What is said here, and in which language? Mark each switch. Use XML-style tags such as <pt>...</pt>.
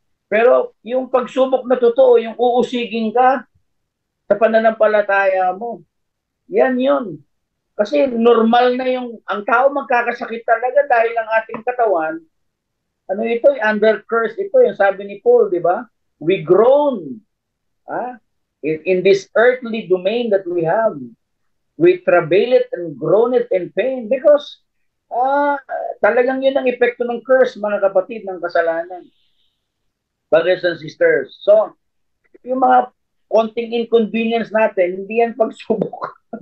<tl>Pero yung pagsubok na totoo, yung uusigin ka sa pananampalataya mo, yan yun. Kasi normal na ang tao magkakasakit talaga dahil ang ating katawan, ano ito, under curse ito, yung sabi ni Paul, di ba?</tl> <en>We groan in this earthly domain that we have. We travail it and groan it in pain because</en> <tl>talagang yun ang epekto ng curse, mga kapatid, ng kasalanan.</tl> <en>Brothers and sisters.</en> <tl>So, yung mga konting inconvenience natin, hindi yan pagsubok.</tl>